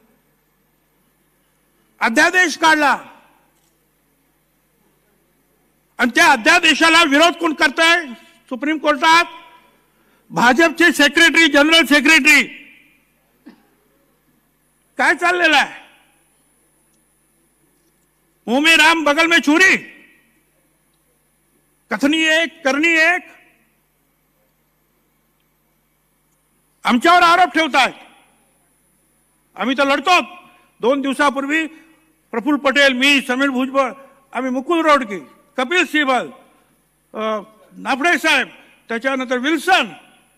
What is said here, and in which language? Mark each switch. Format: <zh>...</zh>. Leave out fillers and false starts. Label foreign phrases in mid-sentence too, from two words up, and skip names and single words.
<mr>अध्यादेश काढला आणि त्या अध्यादेशाला विरोध कोण करताय? सुप्रीम कोर्टात भाजपचे सेक्रेटरी,</mr> <en>general secretary.</en> <mr>काय चाललेलं आहे?</mr> <hi>मुंह में राम बगल में छुरी. कथनी एक, करणी एक.</hi> <mr>आमच्यावर आरोप ठेवतायत. आम्ही तर लढतो. 2 दिवसापूर्वी प्रफुल्ल पटेल, मी, समीर भुजबळ, आम्ही मुकुल रोडके, कपिल सिब्बल, नाफडे साहेब, त्याच्यानंतर विल्सन,</mr>